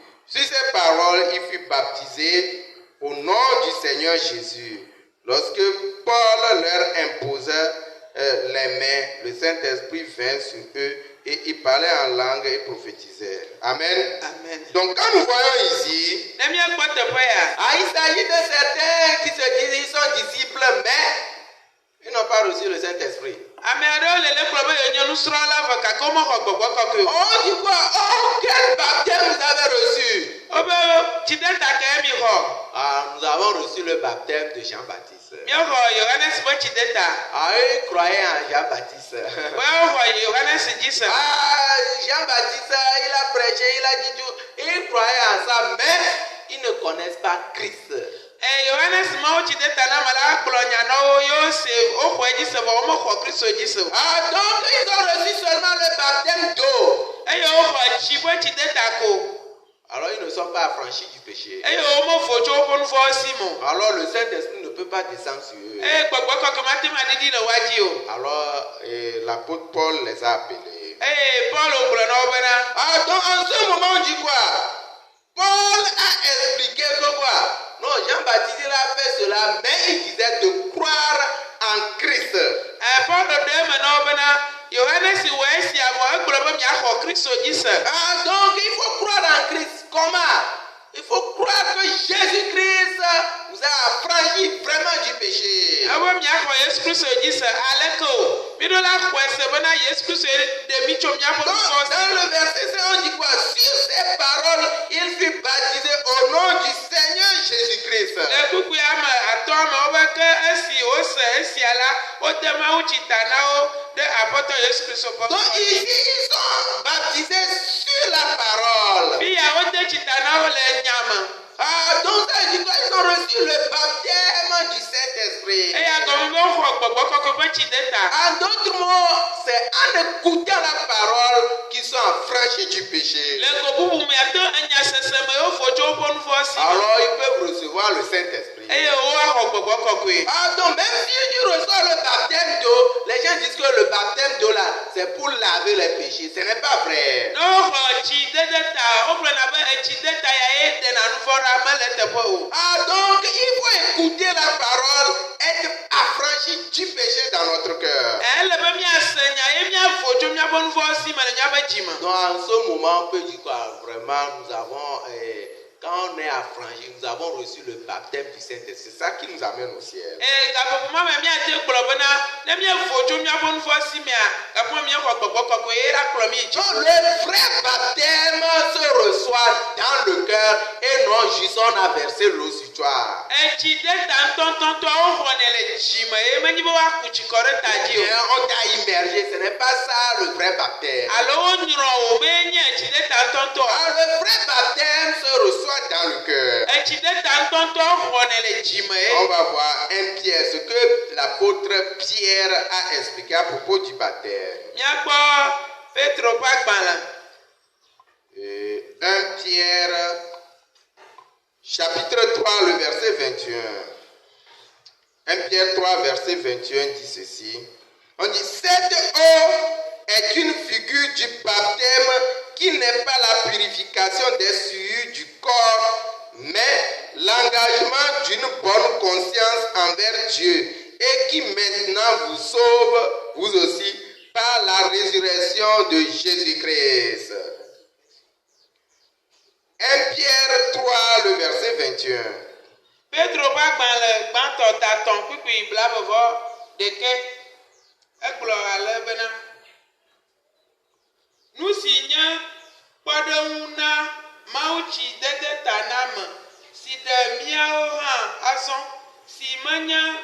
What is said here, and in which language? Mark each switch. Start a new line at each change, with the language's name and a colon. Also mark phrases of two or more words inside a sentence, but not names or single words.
French: Sur ces paroles, il fut baptisé au nom du Seigneur Jésus. Lorsque Paul leur imposa les mains, le Saint-Esprit vint sur eux et ils parlaient en langue et prophétisaient. Amen. Amen. Donc quand nous voyons ici,
Ewe: Ne míakpɔ teƒe ya.
French: il s'agit de certains qui se disent ils sont disciples, mais ils n'ont pas reçu le Saint-Esprit.
Ewe: Ame aɖewo le kplɔ be yenye nusrɔ̃la vɔ gake womexɔ gbɔgbɔ kɔkɔe o.
French: On dit quoi? Oh, quel baptême vous avez reçu?
Ewe: Wobe tsideta ke mi xɔ.
French: Nous avons reçu le baptême de Jean-Baptiste.
Ewe: Míexɔ Yohanes ƒe tsideta.
French: Ils croyaient en Jean-Baptiste.
Ewe: Woxɔ Yohanes dzi se.
French: Jean-Baptiste, il a prêché, il a dit tout. Ils croyaient en ça, mais ils ne connaissent pas Christ.
Ewe: Yohanes mawo tsideta na me la kplɔ nya na wo yewo se woxɔ edzi se vɔ womexɔ Kristo dzi se o.
French: Donc ils ont reçu seulement le baptême d'eau.
Ewe: Eye woxɔ tsi ƒe tsideta ko.
French: Alors ils ne sont pas affranchis du péché.
Ewe: Eye womefo tso woƒe nu vɔwo si mo.
French: Alors le Saint-Esprit ne peut pas descendre sur eux.
Ewe: Eye gbɔgbɔ kɔkɔe ma te ma ɖiɖi le wa dzi o.
French: Alors l'apôtre Paul les a appelés.
Ewe: Eye Paul gblɔ na wo bena.
French: Donc en ce moment on dit quoi? Paul a expliqué que quoi? Non, Jean-Baptiste il a fait cela, mais il disait de croire en Christ.
Ewe: Paul ɖe eme na wo bena Yohanes wɔ esia vɔ egblɔ be miaxɔ Kristo dzi se.
French: Donc il faut croire en Christ. Comment? Il faut croire que Jésus-Christ vous a affranchi vraiment du péché.
Ewe: Ebe miaxɔ Yesu Kristo dzi se aleke o. Mi ɖo la xɔe se bena Yesu Kristo ɖe mi tso miaƒe nu vɔwo si.
French: Dans le verset 5, on dit quoi? Sur ces paroles, il fut baptisé au nom du Seigneur Jésus-Christ.
Ewe: Le kpukpui ame atɔ amewo be ke esi wose esia la, wode Mawu tsi ta na wo ɖe Aƒetɔ Yesu Kristo ƒe.
French: Donc ici, ils sont baptisés sur la parole.
Ewe: Fi ya wode tsi ta na wo le nya me.
French: Donc ça dit quoi? Ils ont reçu le baptême du Saint-Esprit.
Ewe: Eya gɔme be woxɔ gbɔgbɔ kɔkɔe ƒe tsideta.
French: En d'autres mots, c'est en écoutant la parole qu'ils sont affranchis du péché.
Ewe: Le go bubu me ato enya sese me wofo tso woƒe nu vɔwo si.
French: Alors ils peuvent recevoir le Saint-Esprit.
Ewe: Eye woaxɔ gbɔgbɔ kɔkɔe.
French: Donc même si tu reçois le baptême d'eau, les gens disent que le baptême d'eau là, c'est pour laver les péchés. Ce n'est pas vrai.
Ewe: Ne woxɔ tsideta, wogblɔna be etsideta ya ye ɖena nu vɔ ɖa mele teƒe o.
French: Donc il faut écouter la parole, être affranchi du péché dans notre cœur.
Ewe: Ele be miase nya ye miavo tso miaƒe nu vɔwo si me le miaƒe dzi me.
French: Donc en ce moment, on peut dire quoi? Vraiment, nous avons, quand on est affranchi, nous avons reçu le baptême du Saint-Esprit. C'est ça qui nous amène au ciel.
Ewe: Gaƒoƒo ma me miate gblɔ bena ne miavo tso miaƒe nu vɔwo si mea, gaƒo miexɔ gbɔgbɔ kɔkɔe ye la kplɔ mi yi dzi.
French: Donc le vrai baptême se reçoit dans le cœur et non juste on a versé l'eau sur toi.
Ewe: Etsideta ŋutɔŋutɔ woxɔnɛ le dzi me ye menyi be woaku tsi kɔ ɖe ta dzi o.
French: On t'a immergé, ce n'est pas ça le vrai baptême.
Ewe: Alo wonyrɔ wo mee nye etsideta ŋutɔŋutɔ.
French: Le vrai baptême se reçoit dans le cœur.
Ewe: Etsideta ŋutɔŋutɔ xɔnɛ le dzi me ye.
French: On va voir 1 Pierre, ce que l'apôtre Pierre a expliqué à propos du baptême.
Ewe: Miakpɔ Petro ƒe agbalẽ.
French: 1 Pierre, chapitre 3, le verset 21. 1 Pierre 3, verset 21 dit ceci. On dit, cette eau est une figure du baptême qui n'est pas la purification des souillures du corps, mais l'engagement d'une bonne conscience envers Dieu et qui maintenant vous sauve, vous aussi, par la résurrection de Jésus-Christ. 1 Pierre 3, le verset 21.
Ewe: Pedro ba gbalẽ gbãtɔ tatɔn kpikpi blavevɔ ɖeke egblɔ ale bena nu si nye kpɔɖeŋu na mawutsi dede ta na ame si ɖe míawo hã azɔ si menye